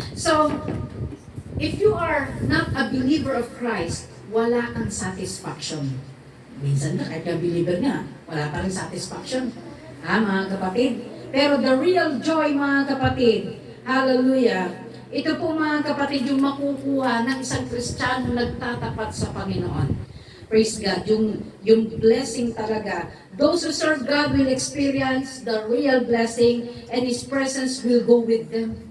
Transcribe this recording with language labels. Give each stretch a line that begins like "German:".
English: So, if you are not a believer of Christ,
Filipino: wala kang satisfaction. Minsan na, kahit yung believer nga, wala pa rin satisfaction. Mga kapatid? Pero
English: the real joy,
Filipino: mga kapatid, hallelujah, ito po mga kapatid yung makukuha ng isang Kristiyano nagtatapat sa Panginoon.
English: Praise God,
Filipino: yung blessing talaga.
English: Those who serve God will experience the real blessing and His presence will go with them.